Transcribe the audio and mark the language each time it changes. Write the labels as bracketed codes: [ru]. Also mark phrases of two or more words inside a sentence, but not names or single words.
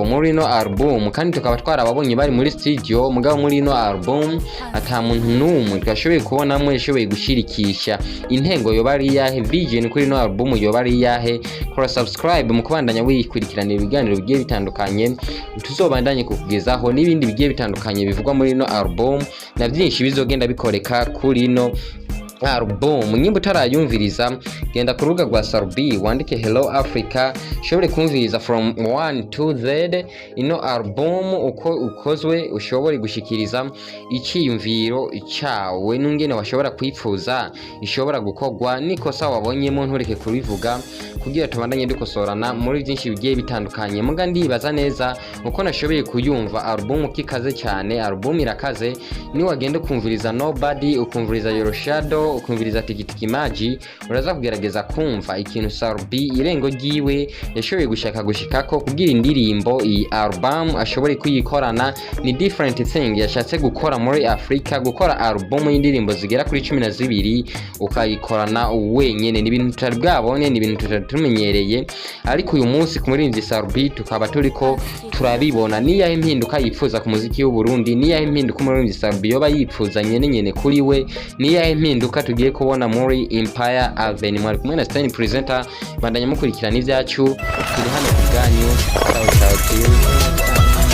[rn] muri no album kandi tukaba twarababonye bari muri studio mugabo muri no album ata muntu numwe twashoboye kubonamwe yashoboye gushirikisha intengo yo bari yahe vision kuri no album yo bari yahe kora subscribe mu kubandanya wikurikirana ibiganiro bigiye bitandukanye tuzobandanye kukugezaho n'ibindi bigiye bitandukanye bivugwa muri no album na byinshi bizogenda bikoreka kuri no album nyimbo tarayumviriza genda ku rubuga rwa Sarubi wandike Hello Africa shobore kumviriza [en] from 1 to Z [rn] ino album uko ukozwe ushobore gushikiriza ikiyumviro cyawe n'ungene washobora kwifuza ishobora gukorwa nikosa wabonyemo ntureke kubivuga kugira tubandanye dukosorana muri byinshi bigiye bitandukanye muga ndibaza neza uko nashoboye kuyumva album kikaze cyane album irakaze ni wagenda kumviriza Nobody ukumviriza Your Shadow ukumviriza Tiki Maji uraza kugerageza kumva ikintu Sarubi irengo giwe yashoboye gushaka gushikako kugira indirimbo iyi album ashobore kuyikorana ni [en] different thing [rn] yashatse gukora muri Africa gukora album y'indirimbo zigera kuri 12 ukayikorana wenyene ni ibintu tutari bwabone ni ibintu tutatumenyereye ariko uyu munsi ku muririmbyi Sarubi tukaba turiko turabibona ni yahe impinduka yifuza ku muziki w'u Burundi ni yahe impinduka umuririmbyi Sarubi yoba yifuza nyene kuri we ni yahe impinduka tugiye kubona muri Empire Avenue mwari kumwe na Sten presenter bandanya mukurikirana ivyacu turi hano ku bwanyu ciao